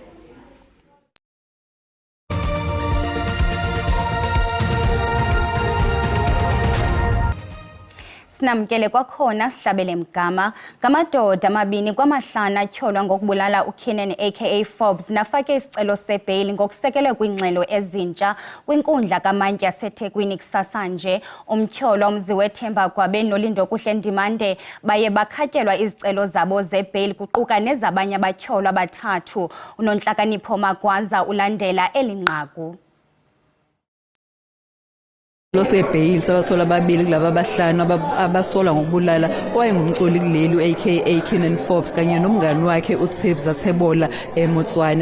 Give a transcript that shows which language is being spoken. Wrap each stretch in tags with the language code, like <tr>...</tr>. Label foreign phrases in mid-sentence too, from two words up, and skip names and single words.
<xh>Sinamkele kwakhona sihlabele mgama ngamadoda amabini kwamahlanu atyholwa ngokubulala uKeenan aka Forbes nafake isicelo sebail ngokusekelwe kwingxelo ezintsha kwinkundla kamantyi yaseThekwini kusasa nje. Umtyholwa umzi wethemba kwabe Nolindo Kuhle Ndimande baye bakhatyelwa izicelo zabo zebail kuquka nezabanye abatyholwa abathathu. uNonhlakanipho Magwaza ulandela elinqaku.</xh> <zu>Lo sebail sabasola ababili kulaba abahlanu abasola ngokubulala owayengumculi kuleli aka Keenan Forbes kanye nomngani wakhe uThibza Thebola eMotswane.</zu>